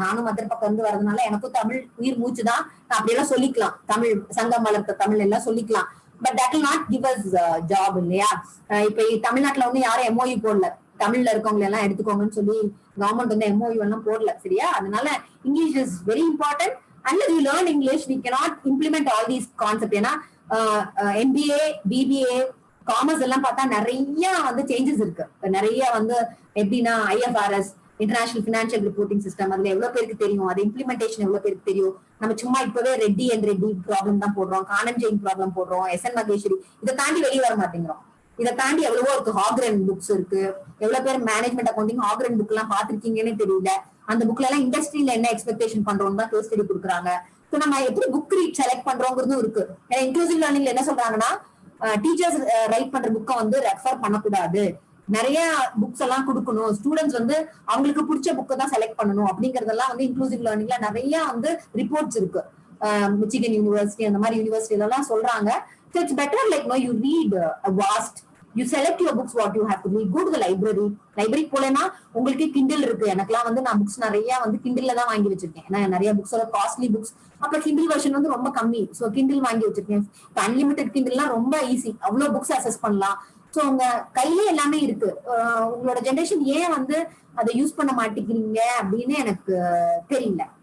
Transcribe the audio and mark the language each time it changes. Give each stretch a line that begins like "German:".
Tamil: நானும் மதுரை பக்கம் இருந்து வரதுனால எனக்கும் தமிழ் உயிர் மூச்சு தான். நான் அப்படியெல்லாம் சொல்லிக்கலாம். தமிழ் சங்கம் வளர்த்த தமிழ் எல்லாம் சொல்லிக்கலாம்.
English: but that will not give us
Tamil: job இல்லையா? இப்ப தமிழ்நாட்டுல வந்து யாரும் எம்ஓயு போடல, தமிழ்ல இருக்கவங்க எல்லாம் எடுத்துக்கோங்கன்னு சொல்லி கவர்மெண்ட் வந்து எம்ஓயு எல்லாம் போடல. சரியா? அதனால
English: English is very important. unless you learn English, we cannot implement all these concepts.
Tamil: ஏன்னா MBA, BBA, காமர்ஸ் எல்லாம் பார்த்தா நிறைய வந்து சேஞ்சஸ் இருக்கு. நிறைய வந்து எப்படின்னா IFRS, international financial reporting system, அதுல எவ்வளவு பேருக்கு தெரியும், அது இம்ப்ளிமெண்டேஷன் எவ்வளவு பேருக்கு தெரியும். நம்ம சும்மா இப்பவே ரெட்டி அண்ட் ரெட்டி ப்ராப்ளம் தான் போடுறோம், கானன் ஜெயின் ப்ராப்ளம் போடுறோம், SN மகேஸ்வரி. இதை தாண்டி வெளியே வர மாட்டேங்கிறோம். இதை தாண்டி எவ்வளவோ இருக்கு. ஹாக்ரன் புக்ஸ் இருக்கு. எவ்வளவு பேர் மேனேஜ்மெண்ட் அக்கௌண்டிங் ஹாக்ரன் புக் எல்லாம் பாத்திருக்கீங்கன்னு தெரியல. அந்த புக்ல எல்லாம் இண்டஸ்ட்ரியில என்ன எக்ஸ்பெக்டேஷன் பண்றோம் தான் கேஸ் ஸ்டடி கொடுக்குறாங்க. ஸோ நம்ம எப்படி புக் ரீட் செலக்ட் பண்றோங்கிறதும் இருக்கு. ஏன்னா இன்க்ளூசிவ் லேர்னிங்ல என்ன சொல்றாங்கன்னா, டீச்சர்ஸ் ரைட் பண்ற புக்கை வந்து ரெஃபர் பண்ணக்கூடாது, நிறைய புக்ஸ் எல்லாம் கொடுக்கணும், ஸ்டூடெண்ட்ஸ் வந்து அவங்களுக்கு பிடிச்ச புக்கை தான் செலக்ட் பண்ணணும் அப்படிங்கறதெல்லாம் வந்து இன்க்ளூசிவ் லேர்னிங்ல நிறைய வந்து ரிப்போர்ட்ஸ் இருக்கு. மிச்சிகன் யூனிவர்சிட்டி அந்த மாதிரி யூனிவர்சிட்டி எல்லாம் சொல்றாங்க.
English: So it's better like you read a vast, you select your books what you have to read. Go to the library.
Tamil: Library போலனா உங்களுக்கு கிண்டில் இருக்கு. எனக்குலாம் வந்து நான் புக்ஸ் நிறைய வந்து கிண்டில்ல தான் வாங்கி வச்சிருக்கேன். ஏன்னா நிறைய புக்ஸ் காஸ்ட்லி புக்ஸ், அப்ப கிண்டில் வெர்ஷன் வந்து ரொம்ப கம்மி. ஸோ கிண்டில் வாங்கி வச்சிருக்கேன். இப்போ அன்லிமிட்டட் கிண்டில்லாம் ரொம்ப ஈஸி, அவ்வளவு புக்ஸ் அக்சஸ் பண்ணலாம். ஸோ உங்க கையிலே எல்லாமே இருக்கு. உங்களோட ஜெனரேஷன் ஏன் வந்து அதை யூஸ் பண்ண மாட்டேங்கிறீங்க அப்படின்னு எனக்கு தெரியல.